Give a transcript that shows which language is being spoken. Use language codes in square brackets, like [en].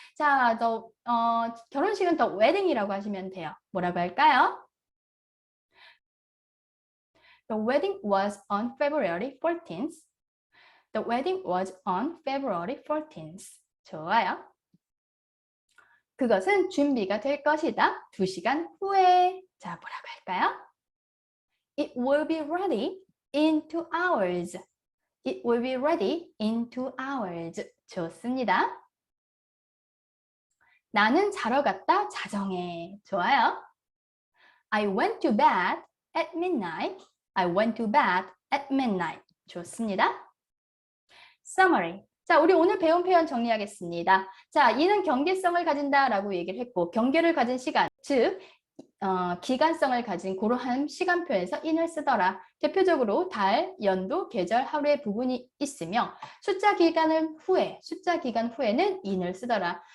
[ko] 자, 결혼식은 더 웨딩이라고 하시면 돼요. 뭐라고 할까요? [en] The wedding was on February 14th. The wedding was on February 14th. [ko] 좋아요. 그것은 준비가 될 것이다. 2시간 후에. 자, 뭐라고 할까요? [en] It will be ready in 2 hours. It will be ready in 2 hours. [ko] 좋습니다. 나는 자러 갔다. 자정에. 좋아요. [en] I went to bed at midnight. I went to bed at midnight. [ko] 좋습니다. Summary. 자, 우리 오늘 배운 표현 정리하겠습니다. 자, 이는 경계성을 가진다라고 얘기를 했고, 경계를 가진 시간, 즉 기간성을 가진 그러한 시간표에서 in을 쓰더라. 대표적으로 달, 연도, 계절, 하루의 부분이 있으며 숫자 기간 후에는 in을 쓰더라.